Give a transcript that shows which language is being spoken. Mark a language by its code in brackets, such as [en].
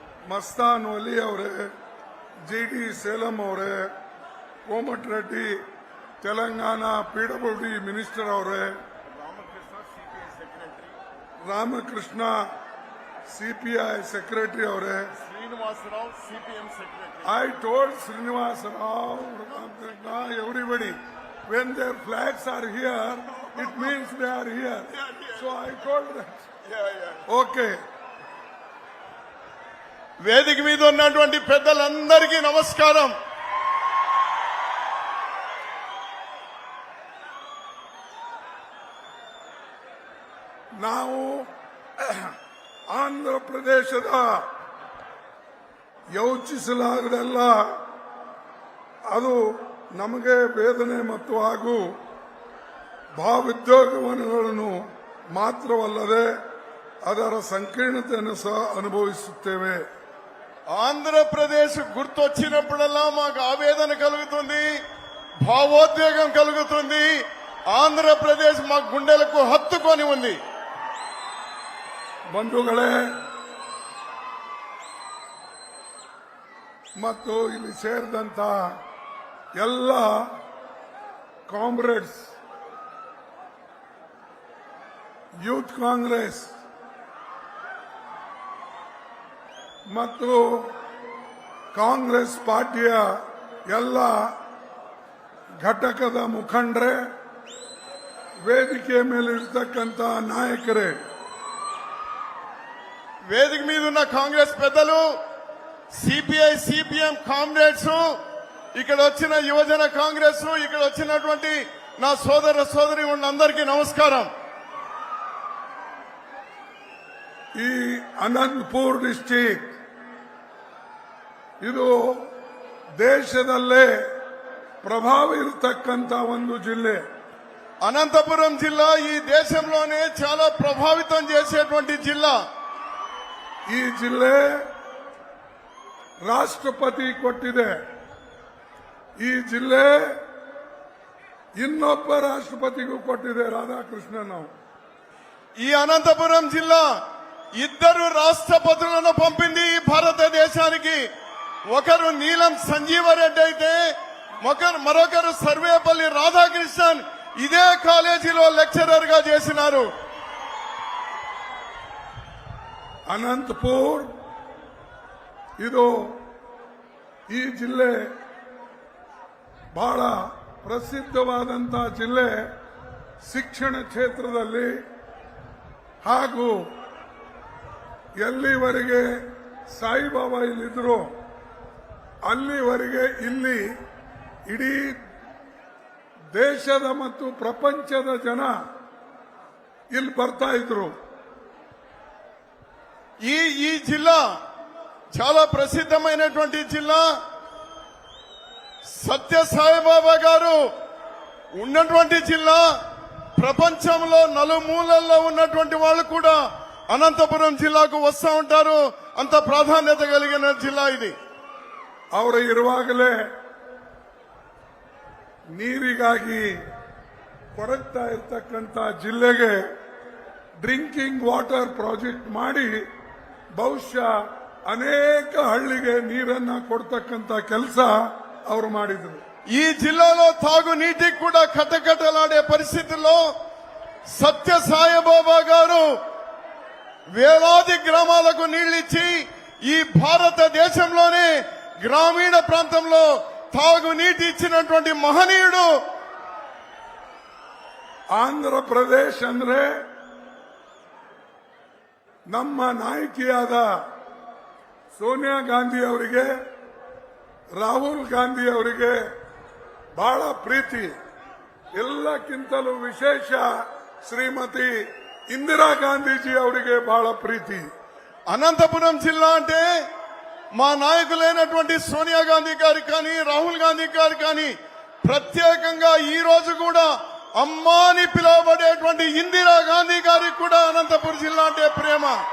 [kn] ಮಸ್ತಾನ್ ವಲಿ ಅವರೇ, GD ಸೇಲಂ ಅವರೇ, ಕೋಮಟ್ Reddy Telangana PWD minister ಅವರೇ, ರಾಮಕೃಷ್ಣ CPI ಸೆಕ್ರೆಟರಿ ಅವರೇ, [te] Srinivasarao CPM secretary. [en] I told Srinivasa Rao, everybody, when their flags are here, it means they are here. So I told that. Okay. [te] వేదిక మీద ఉన్నటువంటి పెద్దలందరికీ నమస్కారం. [kn] ನಾವು ಆಂಧ್ರ ಪ್ರದೇಶದ ಯೋಚಿಸಲಾಗದೆಲ್ಲ ಅದು ನಮಗೆ ವೇದನೆ ಮತ್ತು ಹಾಗೂ ಭಾವೋದ್ವೇಗವನ್ನು ಮಾತ್ರವಲ್ಲದೆ ಅದರ ಸಂಕೀರ್ಣತೆಯನ್ನು ಸಹ ಅನುಭವಿಸುತ್ತೇವೆ. [te] ఆంధ్రప్రదేశ్ గుర్తొచ్చినప్పుడల్లా మాకు ఆవేదన కలుగుతుంది, భావోద్వేగం కలుగుతుంది. ఆంధ్రప్రదేశ్ మా గుండెలకు హత్తుకొని ఉంది. [kn] ಬಂಧುಗಳೇ ಮತ್ತು ಇಲ್ಲಿ ಸೇರಿದಂತ ಎಲ್ಲ ಕಾಮ್ರೇಡ್ಸ್, ಯೂತ್ ಕಾಂಗ್ರೆಸ್ ಮತ್ತು ಕಾಂಗ್ರೆಸ್ ಪಾರ್ಟಿಯ ಎಲ್ಲ ಘಟಕದ ಮುಖಂಡರೇ, ವೇದಿಕೆಯ ಮೇಲೆ ಇರ್ತಕ್ಕಂಥ ನಾಯಕರೇ, [te] వేదిక మీద ఉన్న కాంగ్రెస్ పెద్దలు, సిపిఐ సిపిఎం కామ్రేడ్స్, ఇక్కడ వచ్చిన యువజన కాంగ్రెస్, ఇక్కడ వచ్చినటువంటి నా సోదర సోదరి అందరికీ నమస్కారం. [kn] ಈ ಅನಂತಪುರ್ ಡಿಸ್ಟಿಕ್ ಇದು ದೇಶದಲ್ಲೇ ಪ್ರಭಾವ ಇರತಕ್ಕಂತ ಒಂದು ಜಿಲ್ಲೆ. [te] అనంతపురం జిల్లా ఈ దేశంలోనే చాలా ప్రభావితం చేసేటువంటి జిల్లా. [kn] ಈ ಜಿಲ್ಲೆ ರಾಷ್ಟ್ರಪತಿ ಕೊಟ್ಟಿದೆ. ಈ ಜಿಲ್ಲೆ ಇನ್ನೊಬ್ಬ ರಾಷ್ಟ್ರಪತಿಗೂ ಕೊಟ್ಟಿದೆ, ರಾಧಾಕೃಷ್ಣನ್. [te] ఈ అనంతపురం జిల్లా ఇద్దరు రాష్ట్రపతులను పంపింది ఈ భారతదేశానికి. ఒకరు నీలం సంజీవరెడ్డి అయితే మరొకరు సర్వేపల్లి రాధాకృష్ణన్ ఇదే కాలేజీలో లెక్చరర్ గా చేసినారు. [kn] ಅನಂತಪುರ್ ಇದು ಈ ಜಿಲ್ಲೆ ಬಹಳ ಪ್ರಸಿದ್ಧವಾದಂಥ ಜಿಲ್ಲೆ. ಶಿಕ್ಷಣ ಕ್ಷೇತ್ರದಲ್ಲಿ ಹಾಗೂ ಎಲ್ಲಿವರೆಗೆ ಸಾಯಿಬಾಬಾ ಇಲ್ಲಿದ್ರು ಅಲ್ಲಿವರೆಗೆ ಇಲ್ಲಿ ಇಡೀ ದೇಶದ ಮತ್ತು ಪ್ರಪಂಚದ ಜನ ಇಲ್ಲಿ ಬರ್ತಾ ಇದ್ರು. [te] ఈ జిల్లా చాలా ప్రసిద్ధమైనటువంటి జిల్లా. సత్య సాయిబాబా గారు ఉన్నటువంటి జిల్లా. ప్రపంచంలో నలుమూలల్లో ఉన్నటువంటి వాళ్ళు కూడా అనంతపురం జిల్లాకు వస్తూ ఉంటారు. అంత ప్రాధాన్యత కలిగిన జిల్లా ఇది. [kn] ಅವರು ಇರುವಾಗಲೇ ನೀರಿಗಾಗಿ ಕೊರಗ್ತಾ ಇರ್ತಕ್ಕಂಥ ಜಿಲ್ಲೆಗೆ ಡ್ರಿಂಕಿಂಗ್ ವಾಟರ್ ಪ್ರಾಜೆಕ್ಟ್ ಮಾಡಿ ಬಹುಶಃ ಅನೇಕ ಹಳ್ಳಿಗೆ ನೀರನ್ನ ಕೊಡ್ತಕ್ಕಂಥ ಕೆಲಸ ಅವರು ಮಾಡಿದ್ರು. [te] ఈ జిల్లాలో తాగునీటికి కూడా కట్టకట్టలాడే పరిస్థితుల్లో సత్య సాయిబాబా గారు వేలాది గ్రామాలకు నీళ్లిచ్చి ఈ భారతదేశంలోనే గ్రామీణ ప్రాంతంలో తాగునీటి ఇచ్చినటువంటి మహనీయుడు. [kn] ಆಂಧ್ರ ಪ್ರದೇಶ್ ಅಂದ್ರೆ ನಮ್ಮ ನಾಯಕಿಯಾದ ಸೋನಿಯಾ ಗಾಂಧಿ ಅವರಿಗೆ, ರಾಹುಲ್ ಗಾಂಧಿ ಅವರಿಗೆ ಬಹಳ ಪ್ರೀತಿ. ಎಲ್ಲಕ್ಕಿಂತಲೂ ವಿಶೇಷ ಶ್ರೀಮತಿ ಇಂದಿರಾ ಗಾಂಧೀಜಿ ಅವರಿಗೆ ಬಹಳ ಪ್ರೀತಿ. [te] అనంతపురం జిల్లా అంటే మా నాయకులైనటువంటి సోనియా గాంధీ గారు కానీ రాహుల్ గాంధీ గారు కానీ ప్రత్యేకంగా ఈ రోజు కూడా అమ్మా అని పిలువబడేటువంటి ఇందిరా గాంధీ గారికి కూడా అనంతపురం జిల్లా అంటే ప్రేమ.